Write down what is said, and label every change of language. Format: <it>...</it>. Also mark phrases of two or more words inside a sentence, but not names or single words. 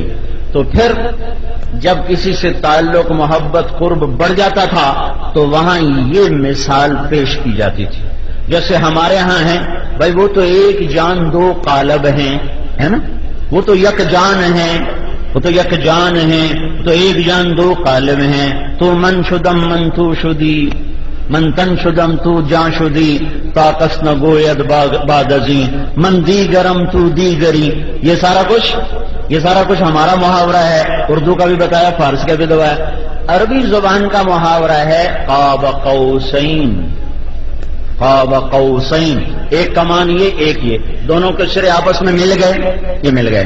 <ur>تو پھر جب کسی سے تعلق، محبت، قرب بڑھ جاتا تھا تو وہاں یہ مثال پیش کی جاتی تھی، جیسے ہمارے ہاں ہیں بھائی وہ تو ایک جان دو قالب ہیں، ہے نا، وہ تو یک جان ہیں، تو ایک جان دو قالب ہیں، تو</ur> <fa>من شدم من تو شدی، من تن شدم تو جان شدی، طاقس نہ گوید باد ازیں، من دیگرم تو دیگری،</fa> <ur>یہ سارا کچھ یہ سارا کچھ ہمارا محاورہ ہے، اردو کا بھی بتایا، فارسی کا بھی دعا ہے۔ عربی زبان کا محاورہ ہے</ur> <ar>قاب قوسین، قاب قوسین،</ar> <ur>ایک کمان یہ ایک یہ، دونوں کے سرے آپس میں مل گئے، یہ مل گئے۔</ur>